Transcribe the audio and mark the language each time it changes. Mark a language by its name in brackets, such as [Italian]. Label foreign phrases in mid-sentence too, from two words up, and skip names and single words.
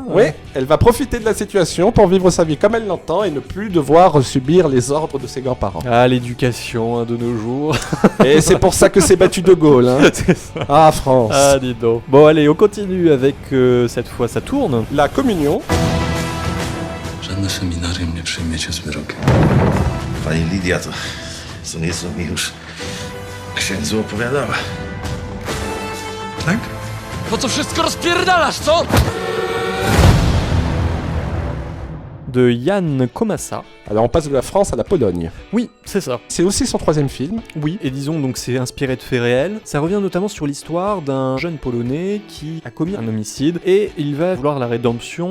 [French] Oui, elle va profiter de la situation pour vivre sa vie comme elle l'entend et ne plus devoir subir les ordres de ses grands-parents. Ah, l'éducation de nos jours. Et c'est pour ça que s'est battu De Gaulle. Hein. C'est ça. Ah, France. Ah, dis donc. Bon, allez, on continue avec cette fois, ça tourne. La communion. [Polish] Żadne seminarium nie przyjmiecie z wyrokiem. Pani Lidia to co nieco mi już księdzu opowiadała. Tak? Po co wszystko rozpierdalasz, co? [French] De Yann Komassa. Alors on passe de la France à la Pologne. Oui, c'est ça. C'est aussi son 3e film. Oui, et disons donc c'est inspiré de faits réels. Ça revient notamment sur l'histoire d'un jeune Polonais qui a commis un homicide et il va vouloir la rédemption.